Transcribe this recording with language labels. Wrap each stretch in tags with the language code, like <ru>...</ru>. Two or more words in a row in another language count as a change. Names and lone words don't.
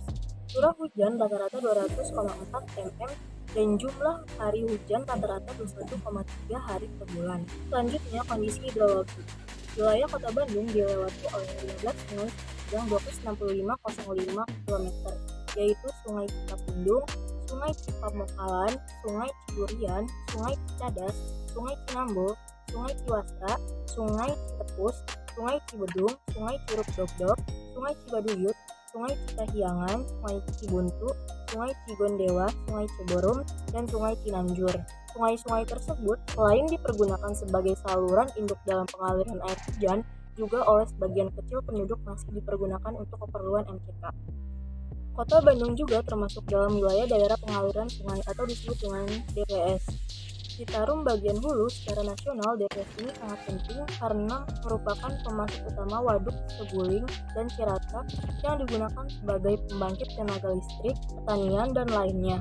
<id>Curah hujan rata-rata 200,4 mm dan jumlah hari hujan rata-rata 21,3 hari per bulan. Selanjutnya, kondisi hidrologi. Wilayah Kota Bandung dilewati oleh 15 sungai yang 265,05 km, yaitu Sungai Cikapundung, Sungai Cipamokalan, Sungai Cidurian, Sungai Cicadas, Sungai Cinambo, Sungai Ciwastra, Sungai Citepus, Sungai Cibedung, Sungai Curug Dogdog, Sungai Cibaduyut, Sungai Citahiangan, Sungai Cibuntu, Sungai Cigondewa, Sungai Ciborum, dan Sungai Cinanjur. Sungai-sungai tersebut selain dipergunakan sebagai saluran induk dalam pengaliran air hujan, juga oleh sebagian kecil penduduk masih dipergunakan untuk keperluan MCK. Kota Bandung juga termasuk dalam wilayah daerah pengaliran sungai atau disebut dengan DPS. Citarum bagian hulu secara nasional, DPS ini sangat penting karena merupakan pemasok utama Waduk Seguling dan Cirata yang digunakan sebagai pembangkit tenaga listrik, pertanian, dan lainnya.</id>